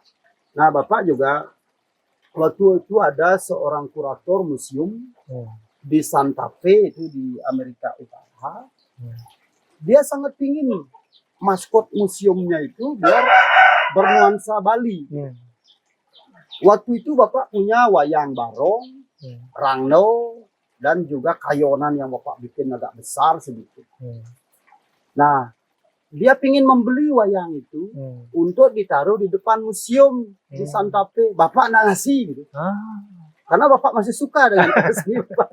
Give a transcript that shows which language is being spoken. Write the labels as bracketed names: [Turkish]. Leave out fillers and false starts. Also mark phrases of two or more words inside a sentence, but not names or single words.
[Indonesian] Nah Bapak juga waktu itu ada seorang kurator museum di Santa Fe itu di Amerika Utara. Dia sangat pingin maskot museumnya itu biar bernuansa Bali. Waktu itu Bapak punya wayang barong, rangno, dan juga kayonan yang Bapak bikin agak besar sedikit. Nah, dia pingin membeli wayang itu untuk ditaruh di depan museum di Santa Fe. Bapak nggak ngasih gitu. Karena Bapak masih suka dengan karya seni Bapak.